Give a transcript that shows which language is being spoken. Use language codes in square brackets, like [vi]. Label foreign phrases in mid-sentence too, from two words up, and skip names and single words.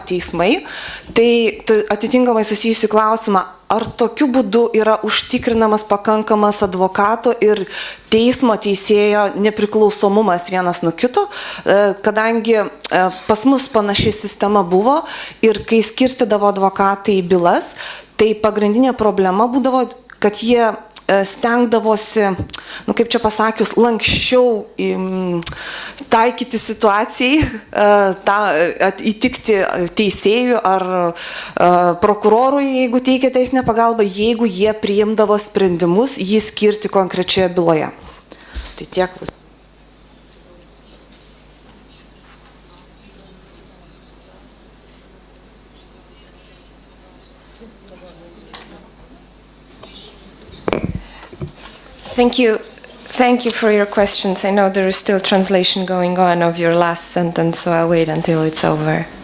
[lt] teismai, tai atitinkamai susijusi klausimą, ar tokiu būdu yra užtikrinamas pakankamas advokato ir teismo teisėjo nepriklausomumas vienas nuo kito, kadangi pas mus panaši sistema buvo ir kai skirstydavo advokatai į bylas, tai pagrindinė problema būdavo, kad jie stengdavosi, kaip čia pasakius, lankščiau taikyti situacijai, įtikti teisėjui ar prokurorui, jeigu teikia teisinę pagalbą, jeigu jie priimdavo sprendimus jį skirti konkrečioje byloje. Tai tiek. [en] Thank you for your questions. I know there is still translation going on of your last sentence, so I'll wait until it's over.